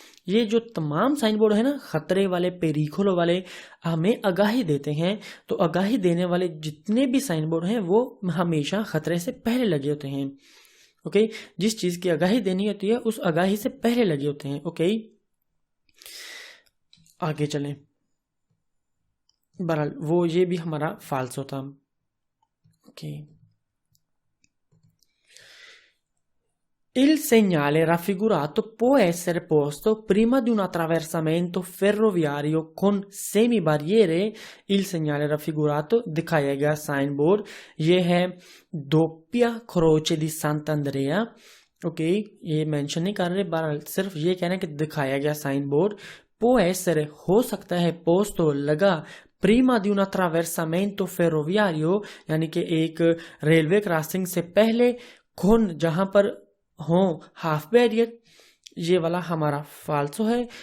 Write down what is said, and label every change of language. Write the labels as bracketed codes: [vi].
[hi] ये जो तमाम साइन बोर्ड है ना, खतरे वाले, पेरिकोलो वाले, हमें आगाही देते हैं, तो आगाही देने वाले जितने भी साइन बोर्ड हैं वो हमेशा खतरे से पहले लगे होते हैं, ओके, जिस चीज की आगाही देनी होती है उस आगाही से पहले लगे होते हैं, ओके। आगे चलें, बहरहाल वो ये भी हमारा फाल्सो था, okay. [it] Il segnale raffigurato può essere posto prima di un attraversamento ferroviario con semibarriere। Il segnale raffigurato [hi] दिखाया गया साइन बोर्ड, ये है दोप्पिया क्रोचे दी Sant'Andrea, ओके, ये मेंशन नहीं कर रहे, बहरहाल सिर्फ ये कहना है कि दिखाया गया साइन बोर्ड, [it] può essere [hi] हो सकता है, posto लगा, प्रीमा दी [it] un attraversamento ferroviario [hi] यानी कि एक रेलवे क्रॉसिंग से पहले, कौन जहां पर हो हाफ बैरियर, ये वाला हमारा फाल्सो है।